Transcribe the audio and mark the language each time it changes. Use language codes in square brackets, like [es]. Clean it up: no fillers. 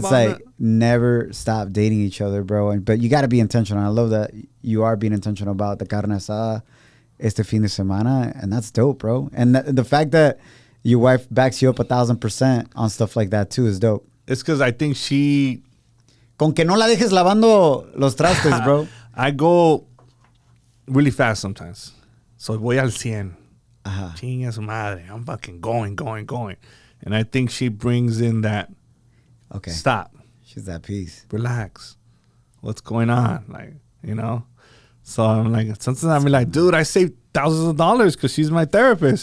[en] about like, that. never stop dating each other, bro. But you got to be intentional. I love that you are being intentional about the carne asada este fin de semana. And that's dope, bro. And the fact that your wife backs you up 1,000% on stuff like that, too, is dope. It's because I think she... [es] Con que no la dejes lavando los trastes, bro. [en] I go really fast sometimes. So [es] voy al 100. Chinga su madre. [en] I'm fucking going. And I think she brings in that, stop. She's that piece. Relax. What's going on? Like, So I'm like, sometimes I'm like, dude, I saved thousands of dollars because she's my therapist.